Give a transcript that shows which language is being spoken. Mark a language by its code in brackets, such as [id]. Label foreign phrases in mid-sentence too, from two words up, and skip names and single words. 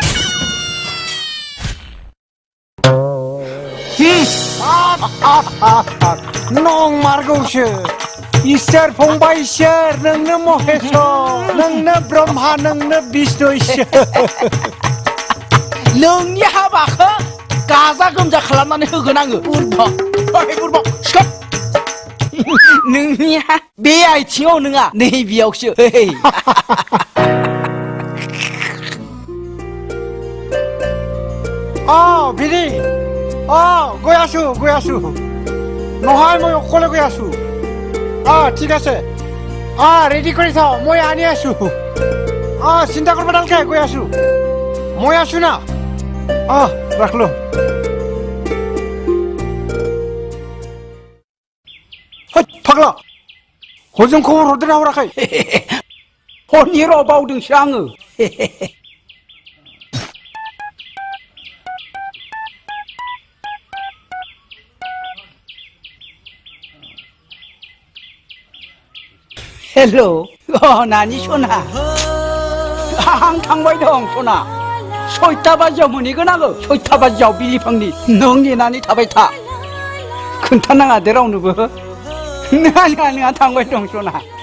[brx] नं मारगौसो इसोर फंबाय इसोर नोंनो महेश्वर नोंनो ब्रह्मा नोंनो विष्णु इसोर नोंनि हाबाखौ गाजा गोमजा खालामनानै होगोन आङो। बुरबक सिखार नोंनिया बे आथिङाव नङा नैबेयावसो। [as] বিৰি গৈ আছো নহয় মই অকলে গৈ আছো ঠিক আছে ৰেডি কৰি থাও মই আনি আছো চিন্তা কৰিব নালাগে গৈ আছো মই আছো না ৰাখলো [brx] फाग्ला हजों खबर हरदोंना हराखै हरनि र' बावदोंसो आङो। हेल' नानि सना आं थांबाय दं सना 6टा बाजियाव मोनहैगोन आङो 6टा बाजियाव बिलिफांनि नों नेनानै थाबाय था खोन्थानाङा दे रावनोबो नङा थांबाय दं सना।